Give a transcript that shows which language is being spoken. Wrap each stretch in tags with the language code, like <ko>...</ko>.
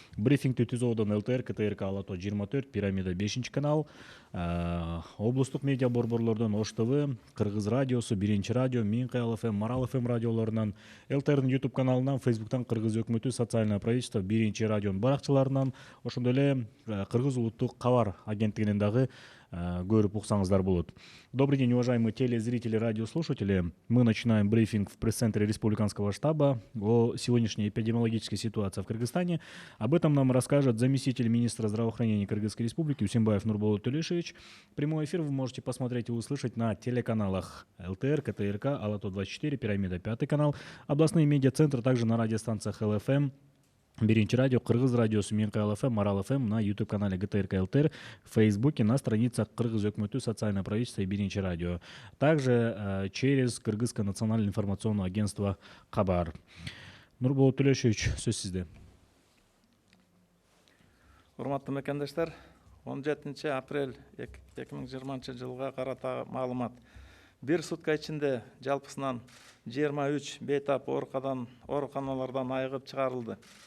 <ky>Брифингди түзүүдөн ЛТР, КТРК, Алато 24, Пирамида 5 канал, облустук медиа борборлордон Ош ТВ, Кыргыз радиосу, Биринчи радио, Минкаял ФМ, Марал ФМ радиолорунан, ЛТРдин YouTube каналынан, Фейсбуктан Кыргыз өкмөтү</ky> <ru>социальное правительство,</ru> <ky>Биринчи радионун баракчаларынан, ошондой эле Кыргыз улуттук кабар агенттигинен дагы көрүп уксаңыздар болот.</ky> <ru>Добрый день, уважаемые телезрители, радиослушатели. Мы начинаем брифинг в пресс-центре Республиканского штаба о сегодняшней эпидемиологической ситуации в Кыргызстане. Об этом нам расскажет заместитель министра здравоохранения Кыргызской Республики Үсүнбаев Нурболот Төлөшевич. Прямой эфир вы можете посмотреть и услышать на телеканалах ЛТР, КТРК, Алато 24, Пирамида 5 канал, областные медиацентры, также на радиостанциях ЛФМ, Биринчи радио, Кыргыз радиосу, Минкаял ФМ, Марал ФМ, на YouTube-канале ГТРК ЛТР, в Фейсбуке, на страницах Кыргыз өкмөтү, социальное правительство и Биринчи радио. Также через Кыргызское национальное информационное агентство Кабар.</ru> <ky>Нурболот Төлөшевич, сөз сизде. Урматтуу мекендештер, 17 апрель 2020 жылга карата маалымат. Бир сутка ичинде жалпысынан 23 бейтап ооруканалардан айыгып чыгарылды.</ky>